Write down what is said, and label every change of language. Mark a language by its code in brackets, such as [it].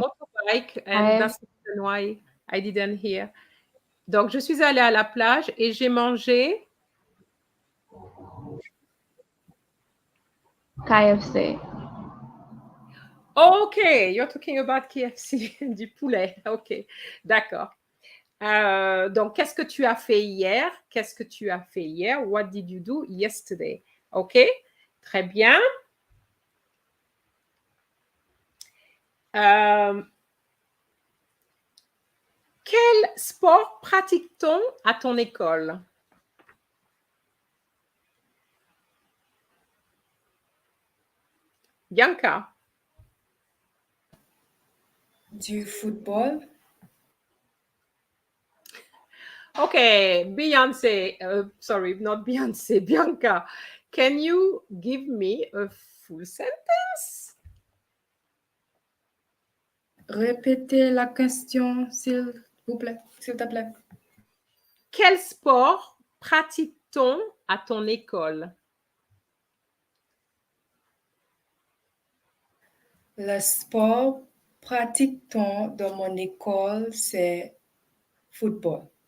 [en] motorbike and that's the reason why I didn't hear. [fr] Donc, je suis allée à la plage et j'ai mangé. KFC. [en] OK, you're talking about KFC, [fr] du poulet. OK, d'accord. Donc, qu'est-ce que tu as fait hier? Qu'est-ce que tu as fait hier? [en] What did you do yesterday? [fr] OK, très bien. Quel sport pratique-t-on à ton école? Bianca? Du football. [en] Okay, Beyonce, sorry, not Beyonce, Bianca, can you give me a full sentence? [fr] Répétez la question, s'il te plaît. Quel sport pratique-t-on à ton école? Le sport pratique-t-on dans mon école, c'est football.